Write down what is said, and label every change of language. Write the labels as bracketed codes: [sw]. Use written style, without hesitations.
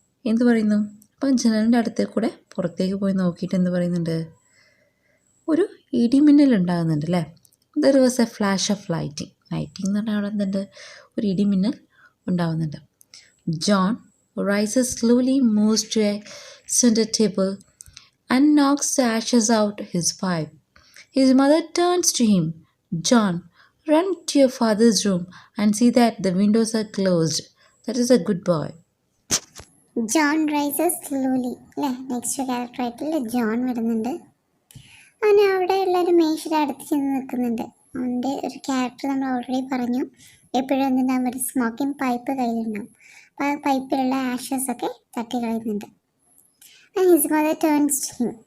[ml] എന്ത് പറയുന്നു, അപ്പം ജനലിൻ്റെ അടുത്തേക്ക് കൂടെ പുറത്തേക്ക് പോയി നോക്കിയിട്ട് എന്ത് പറയുന്നുണ്ട്, ഒരു ഇടിമിന്നൽ ഉണ്ടാകുന്നുണ്ട് അല്ലേ. [en] There was a flash of lighting. [ml] Lighting എന്ന് പറഞ്ഞാൽ അവിടെ എന്തുണ്ട്, ഒരു ഇടിമിന്നൽ ഉണ്ടാകുന്നുണ്ട്. [en] John rises slowly, moves to a centre table and knocks the ashes out his pipe. His mother turns to him. John, run to your father's room and see that the windows are closed. That is a good boy. John rises slowly [ml] അല്ലേ, next ക്യാരക്ടറായിട്ടുള്ള John വരുന്നുണ്ട്. അവൻ അവിടെയുള്ള ഒരു മേശയുടെ അടുത്ത് ചെന്ന് നിൽക്കുന്നുണ്ട്. അവൻ്റെ ഒരു ക്യാരക്ടർ നമ്മൾ ഓൾറെഡി പറഞ്ഞു, എപ്പോഴും എന്തുണ്ടാകും, ഒരു സ്മോക്കിംഗ് പൈപ്പ് കയ്യിലുണ്ടാവും. അപ്പോൾ ആ പൈപ്പിലുള്ള ആഷസൊക്കെ തട്ടി കളയുന്നുണ്ട്. [en] His mother turns to him.